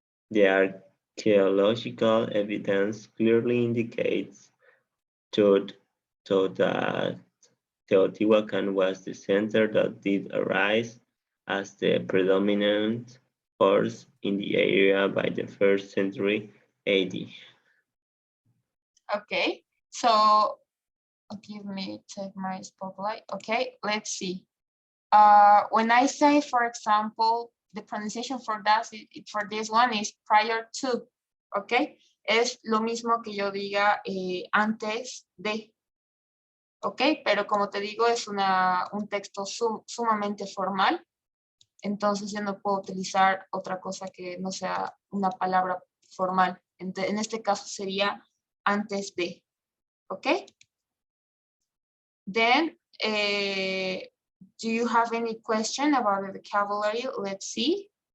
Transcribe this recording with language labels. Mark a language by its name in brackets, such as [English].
[English] The archaeological evidence clearly indicates to that Teotihuacan was the center that did arise as the predominant force in the area by the 1st century AD. Okay, so give me, take my spotlight. Okay, let's see. When I say, for example, the pronunciation for that, for this one is prior to, okay? [Spanish] Es lo mismo que yo diga antes de, ok, pero como te digo, es un texto sumamente formal, entonces yo no puedo utilizar otra cosa que no sea una palabra formal. En este caso sería antes de, ok? [English] Then, do you have any question about the vocabulary? Let's see.